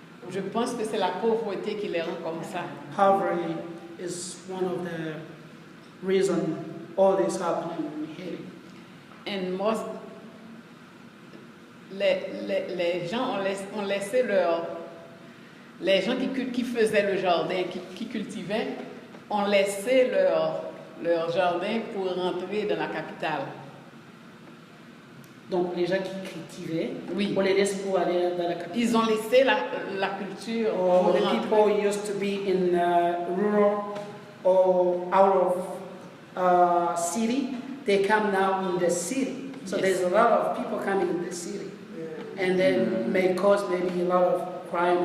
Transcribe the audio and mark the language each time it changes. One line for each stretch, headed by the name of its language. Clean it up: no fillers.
French: Je pense que c'est la pauvreté qui les rend comme ça.
English: Poverty is one of the reasons all this happening in Haiti. And most,
French: les gens ont laissé les gens qui faisaient le jardin, qui cultivaient, ont laissé leur jardin pour rentrer dans la capitale. Donc les gens qui cultivaient, oui, on les laisse pour aller dans la capitale. Ils ont laissé la culture.
English: Or the people used to be in rural or out of city, they come now in the city. So yes, there's a lot of people coming in the city, and then may cause maybe a lot of crime.